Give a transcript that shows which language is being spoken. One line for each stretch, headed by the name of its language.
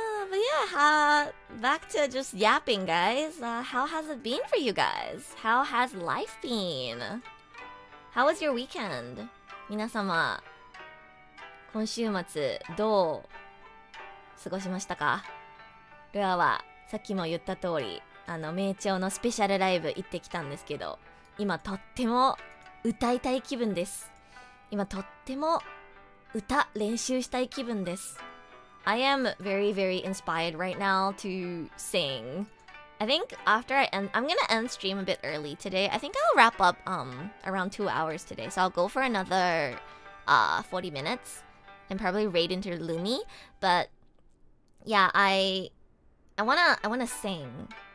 English: But yeah, back to just yapping, guys. How has it been for you guys? How has life been? How was your weekend?
Japanese: 皆様、今週末どう過ごしましたか？ルアはさっきも言った通り、名調のスペシャルライブ行ってきたんですけど、今とっても歌いたい気分です。今とっても歌練習したい気分です。
English: I am very, very inspired right now to sing. I think after I'm gonna end stream a bit early today. I think I'll wrap up around 2 hours today. So I'll go for another 40 minutes and probably raid into Lumi. But yeah, I wanna sing.